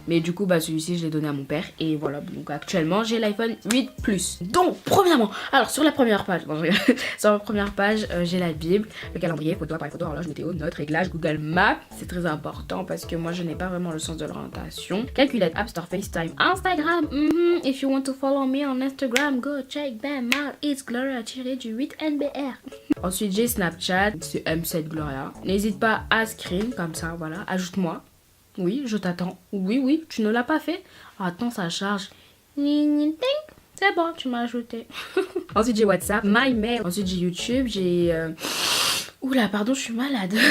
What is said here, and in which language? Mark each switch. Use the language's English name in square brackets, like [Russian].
[French] Mais du coup bah celui-ci je l'ai donné à mon père et voilà, donc actuellement j'ai l'iPhone 8 Plus. Donc premièrement, alors sur la première page, sur la première page j'ai la Bible, le calendrier, photo, appareil photo, horloge, météo, notes, réglage, Google Maps, c'est très important parce que moi je n'ai pas vraiment le sens de l'orientation. [English] Calculette, App Store, FaceTime, Instagram, if you want to follow me on Instagram, go check them out, it's Gloria-8NBR. [French] Ensuite j'ai Snapchat, c'est M7 Gloria. N'hésite pas à screen comme ça, voilà, ajoute-moi. Oui, je t'attends. Oui, tu ne l'as pas fait? Attends, ça charge. C'est bon, tu m'as ajouté. Ensuite, j'ai WhatsApp, My Mail. Ensuite, j'ai YouTube, j'ai... Oula, pardon, je suis malade.